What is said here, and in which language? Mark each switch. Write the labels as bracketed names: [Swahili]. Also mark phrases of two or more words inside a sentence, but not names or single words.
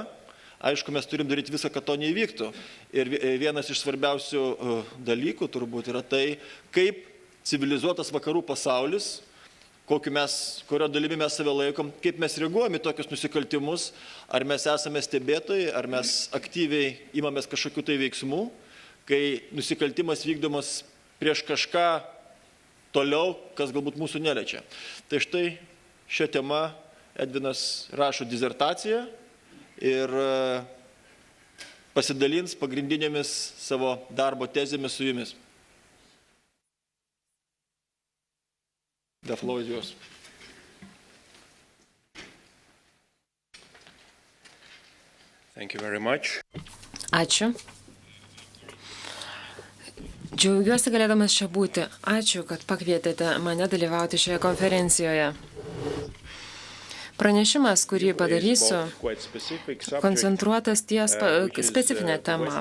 [Lithuanian] Aišku, mes turim daryti visą, kad to neįvyktų. Ir vienas iš svarbiausių dalykų turbūt yra tai, kaip civilizuotas vakarų pasaulis, kurio dalimi mes save laikom, kaip mes reaguojame į tokius nusikaltimus, ar mes esame stebėtojai, ar mes aktyviai imamės kažkokių tai veiksmų, kai nusikaltimas vykdomas prieš kažką toliau, kas galbūt mūsų neliečia. Tai štai šią temą Edvinas rašo disertaciją ir pasidalins pagrindinėmis savo darbo tezėmis su jumis. [English] The floor is yours. Thank you very much. [Lithuanian] Ačiū. Džiaugiuosi galėdamas čia būti. Ačiū, kad pakvietėte mane dalyvauti šioje konferencijoje. Pranešimas, kurį padarysiu, koncentruotas ties specifinę temą.